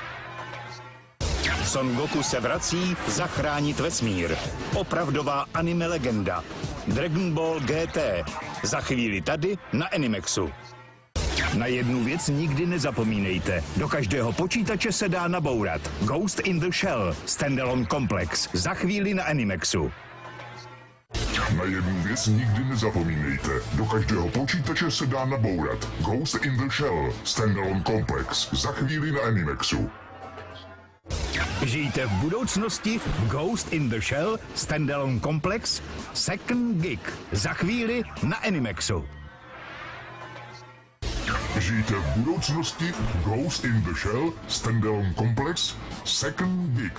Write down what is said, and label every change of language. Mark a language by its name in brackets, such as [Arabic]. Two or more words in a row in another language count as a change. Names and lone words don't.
[Czech] Son Goku se vrací zachránit vesmír. Opravdová anime legenda. Dragon Ball GT. Za chvíli tady na Animexu. Na jednu věc nikdy nezapomínejte. Do každého počítače se dá nabourat. Ghost in the Shell. Standalone komplex. Za chvíli na Animexu. Na jednu věc nikdy nezapomínejte. Do každého počítače se dá nabourat. Ghost in the Shell. Standalone komplex. Za chvíli na Animexu. Žijte v budoucnosti v Ghost in the Shell Standalone komplex Second Gig. Za chvíli na Animexu. Žijte v budoucnosti Ghost in the Shell Standalone komplex Second Gig.